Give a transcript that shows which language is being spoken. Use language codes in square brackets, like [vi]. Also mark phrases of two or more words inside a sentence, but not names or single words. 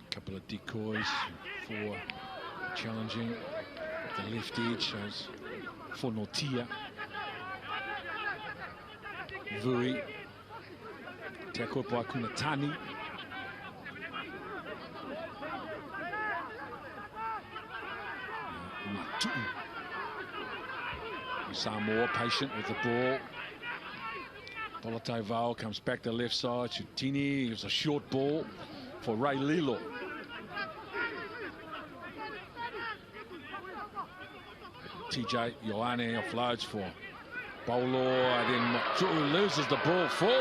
[en] couple of decoys for challenging. The left edge shows for Notia. Vui. Tackled by Kunatani. Matu'u. Samoa patient with the ball. Polate Vau comes back to left side. Chutini gives a short ball for Ray Lilo. TJ Ioane offloads for Bolo, and then Matu'u loses the ball forward.